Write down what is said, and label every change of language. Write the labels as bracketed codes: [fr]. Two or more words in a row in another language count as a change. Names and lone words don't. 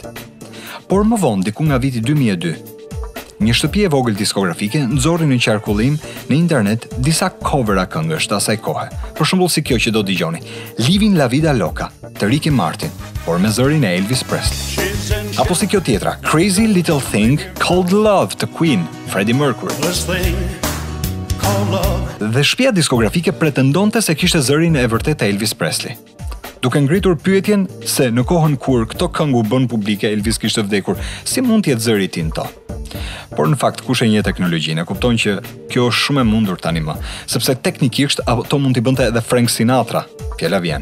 [sq] Por më vonë, diku nga viti 2002, një shtëpi e vogël diskografike nxorri në qarkullim në internet disa covera këngësh të asaj kohe. Për shembull si kjo që do dëgjoni, Living la Vida Loca të Ricky Martin, por me zërin e Elvis Presley. Apo si kjo tjetra, Crazy Little Thing Called Love të Queen, Freddie Mercury. Dhe shtëpia diskografike pretendonte se kishte zërin e vërtet të Elvis Presley, duke ngritur pyetjen se në kohën kur këto këngë u bën publike Elvis kishte vdekur, si mund të jetë zëri i tij to? Por në fakt kush e njeh teknologjinë, kupton që kjo është shumë e mundur tani më, sepse teknikisht ato mund t'i bënte edhe Frank Sinatra, fjala vjen.